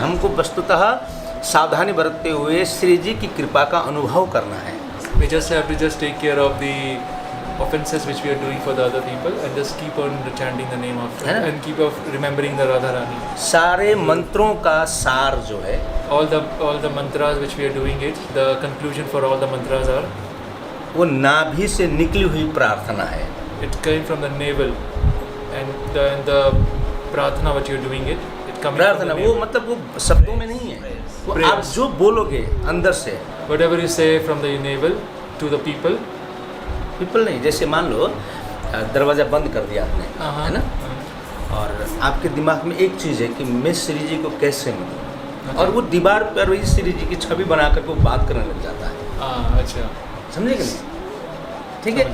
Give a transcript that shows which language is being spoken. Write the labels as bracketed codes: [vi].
[hi] हमको वस्तुतः सावधानी बरतते हुए श्री जी की कृपा का अनुभव करना है। [en] We just have to just take care of the offenses which we are doing for the other people and just keep on chanting the name of [hi] है ना? [en] and keep on remembering the Radharani. [hi] सारे मंत्रों का सार जो है, [en] All the mantras which we are doing it, the conclusion for all the mantras are, [hi] वो नाभि से निकली हुई प्रार्थना है। [en] it came from the navel, and the prarthana what you are doing it coming from [hi] प्रार्थना [en] the [hi] वो [en] navel. [hi] मतलब वो शब्दों में नहीं है, वो [en] Prayers. [hi] आप जो बोलोगे अंदर से। [en] Whatever you say from the navel to the people. [hi] People नहीं, जैसे मान लो दरवाज़ा बंद कर दिया आपने, है ना, और आपके दिमाग में एक चीज़ है कि मैं श्री जी को कैसे मिलूँ, और वो दीवार पर वही श्री जी की छवि बना कर वो बात करने लग जाता है। अच्छा. समझे कि नहीं? ठीक है।